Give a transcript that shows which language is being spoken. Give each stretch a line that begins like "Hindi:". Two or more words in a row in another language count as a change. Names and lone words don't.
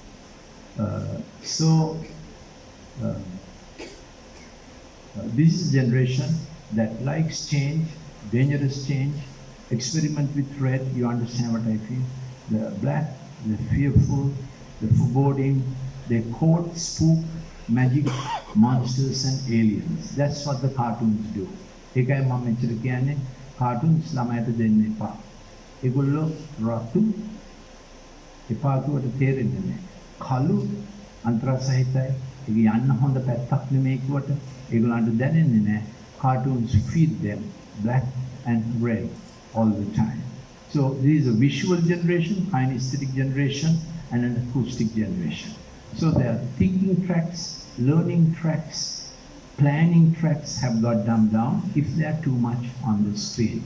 English: This is a generation that likes change, dangerous change, experiment with red. You understand what I feel? The black, the fearful, the foreboding, they quote, spook, magic, monsters and aliens. That's what the cartoons do.
Sinhala: ඒක මම මෙච්චර කියන්නේ cartoons ළමයට දෙන්න එපා. ඒගොල්ලෝ රතු එපාතුවට තේරෙන්නේ නැහැ. කළු අන්තරා සහිතයි. ඒක යන්න හොඳ පැත්තක් නෙමෙයි කිව්වට ඒගොල්ලන්ට දැනෙන්නේ නැහැ.
English: Cartoons feed them black and red all the time. So this is a visual generation, kinesthetic generation, and an acoustic generation. So there are thinking tracks, learning tracks, planning tracks have got dumbed down if they are too much on the screen.